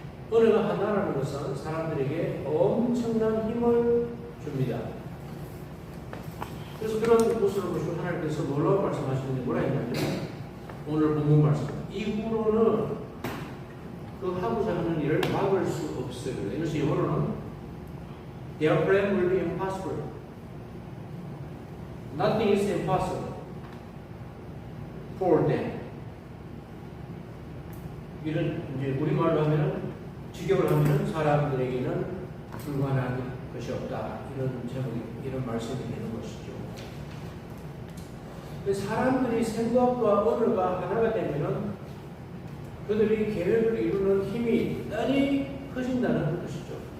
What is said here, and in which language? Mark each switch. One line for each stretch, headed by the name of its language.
Korean: 언어가 하나라는 것은 사람들에게 엄청난 힘을 줍니다. 그래서 그런 것을 보시고 하나님께서 놀라운 말씀하시는데 뭐라 했냐면 오늘 본문 말씀 이후로는 그 하고자 하는 일을 막을 수 없어요. 그래서 이후로는
English: their plan will be impossible. Nothing is impossible for them.
Korean: 이런 이제 우리말로 하면은 직역을 하면은 사람들에게는 불가능한 것이 없다. 이런 제목이 이런 말씀이 되는 것이죠. 사람들이 생각과 언어가 하나가 되면은 그들이 계획을 이루는 힘이 대단히 커진다는 것이죠.